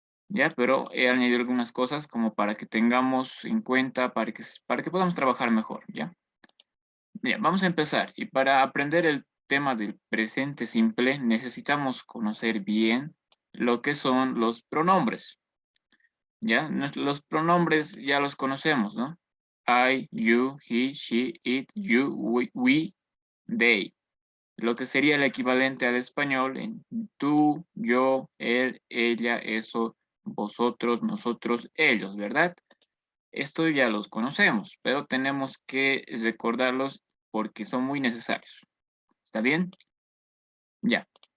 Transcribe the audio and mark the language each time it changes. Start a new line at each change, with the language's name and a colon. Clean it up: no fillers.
Spanish: Ya, pero he añadido algunas cosas como para que tengamos en cuenta, para que podamos trabajar mejor, ¿ya? Bien, vamos a empezar. Y para aprender el tema del presente simple, necesitamos conocer bien lo que son los pronombres. ¿Ya? Los pronombres ya los conocemos, ¿no?
English: I, you, he, she, it, you, we, they.
Spanish: Lo que sería el equivalente al español en tú, yo, él, ella, eso, vosotros, nosotros, ellos, ¿verdad? Esto ya los conocemos, pero tenemos que recordarlos porque son muy necesarios. ¿Está bien? Ya.